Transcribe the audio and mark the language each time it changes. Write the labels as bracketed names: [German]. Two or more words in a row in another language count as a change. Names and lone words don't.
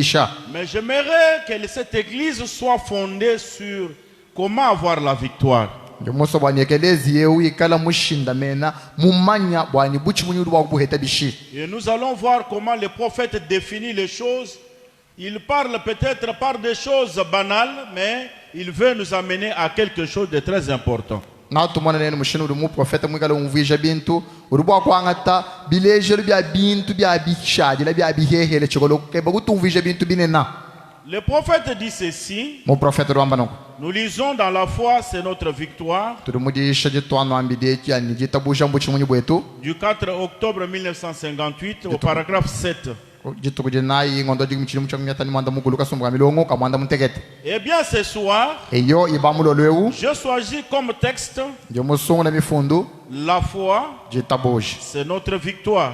[French] j'aimerais que cette église soit fondée sur comment avoir la victoire. [Luba-Katanga] njomuso bwanyekelezi yewu ikala mushinda mena mumanya bwani buchi munyu bwa kubuheta bishi. [French] Et nous allons voir comment le prophète définit les choses. Il parle peut-être par des choses banales, mais il veut nous amener à quelque chose de très important. [Luba-Katanga] Na tumona nene mushinu uri mu profeta mwikala umvija bintu uri bwa kwangata bilejero bya bintu bya bishadi la bya bihehele chikolo keba kutumvija bintu binena. [French] Le prophète dit ceci. [Luba-Katanga] Mu profeta rwamba noko. [French] Nous lisons dans la foi, c'est notre victoire. [Luba-Katanga] Turi mudisha jitwano ambideki ani jitabusha mbuchi munyu bwetu. [French] Du 4 octobre 1958 au paragraphe 7. Eh bien ce soir, je choisis comme texte la foi, c'est notre victoire.